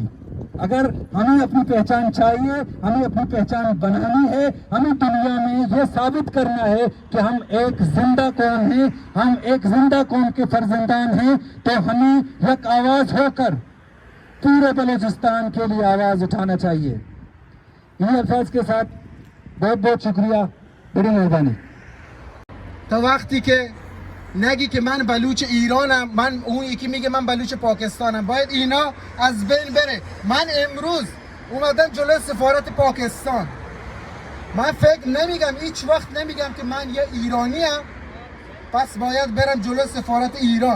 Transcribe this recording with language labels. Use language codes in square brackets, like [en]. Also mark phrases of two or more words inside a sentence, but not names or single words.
[ur] اگر ہمیں اپنی پہچان چاہیے, ہمیں اپنی پہچان بنانی ہے, ہمیں دنیا میں یہ ثابت کرنا ہے کہ ہم ایک زندہ قوم ہیں, ہم ایک زندہ قوم کے فرزندان ہیں, تو ہمیں یک آواز ہو کر پورے بلوچستان کے لیے آواز اٹھانا چاہیے. انہیں الفاظ کے ساتھ بہت بہت شکریہ, بڑی مہربانی. [fa] تا وقتی که نگی که من بلوچ ایرانم، من اون یکی میگه من بلوچ پاکستانم، باید اینا از بین بره. من امروز اومدم جلوی سفارت پاکستان، من فکر نمیگم، هیچ وقت نمیگم که من یه ایرانیم پس باید برم جلوی سفارت ایران.